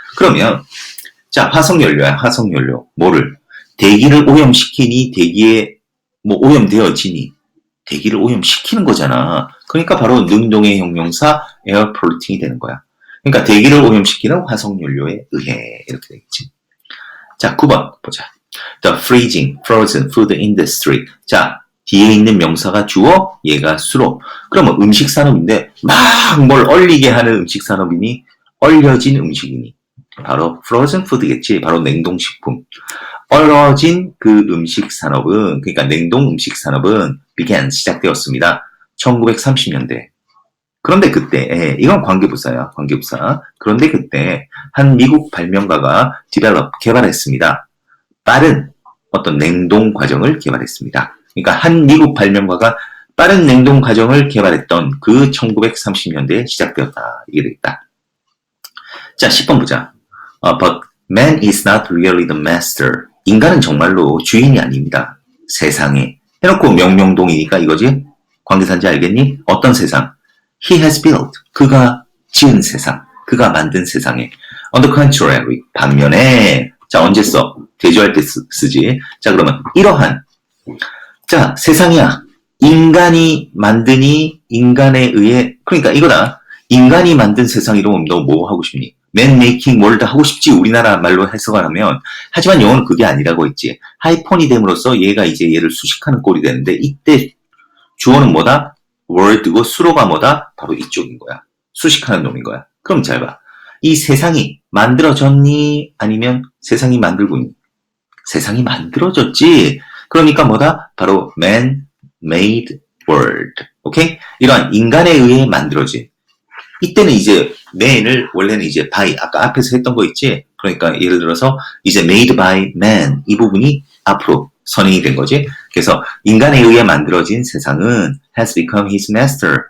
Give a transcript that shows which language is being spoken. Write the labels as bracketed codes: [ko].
[ko] 그러면 자, 화석연료야. 화석연료. 뭐를? 대기를 오염시키니 대기에 오염되어지니 대기를 오염시키는 거잖아. 그러니까 바로 능동의 형용사 [en] air polluting [ko] 이 되는 거야. 그러니까 대기를 오염시키는 화석연료에 의해 이렇게 되겠지. 자, 9번 보자. [en] The freezing, frozen food industry. [ko] 자, 뒤에 있는 명사가 주어, 얘가 수로. 그러면 음식 산업인데 막 뭘 얼리게 하는 음식 산업이니 얼려진 음식이니 바로 frozen food겠지. 바로 냉동식품. 얼어진 그 음식 산업은 그러니까 냉동 음식 산업은 [en] began [ko] 시작되었습니다. 1930년대. 그런데 그때 이건 관계부사야. 관계부사. 그런데 그때 한 미국 발명가가 개발했습니다. 빠른 어떤 냉동 과정을 개발했습니다. 그러니까 한 미국 발명가가 빠른 냉동 과정을 개발했던 그 1930년대에 시작되었다. 이게 되겠다. 자, 10번 보자. [en] But man is not really the master. [ko] 인간은 정말로 주인이 아닙니다. 세상에. 해놓고 명령동이니까 이거지? 관계사인지 알겠니? 어떤 세상? [en] He has built. [ko] 그가 지은 세상. 그가 만든 세상에. [en] On the contrary. [ko] 반면에. 자, 언제 써? 대조할 때 쓰지. 자, 그러면 이러한. 자, 세상이야. 인간이 만드니 인간에 의해. 그러니까 이거다. 인간이 만든 세상 이러면 너 뭐 하고 싶니? [en] man making world [ko] 하고 싶지. 우리나라 말로 해석을 하면. 하지만 영어는 그게 아니라고 했지. 하이폰이 됨으로써 얘가 이제 얘를 수식하는 꼴이 되는데 이때 주어는 뭐다? world고 수로가 뭐다? 바로 이쪽인 거야. 수식하는 놈인 거야. 그럼 잘 봐. 이 세상이 만들어졌니? 아니면 세상이 만들고 있니? 세상이 만들어졌지. 그러니까 뭐다? 바로 [en] man made world. [ko] 오케이? 이러한 인간에 의해 만들어진. 이때는 이제 man을 원래는 이제 by 아까 앞에서 했던 거 있지? 그러니까 예를 들어서 이제 [en] made by man [ko] 이 부분이 앞으로 선행이 된 거지. 그래서 인간에 의해 만들어진 세상은 [en] has become his master.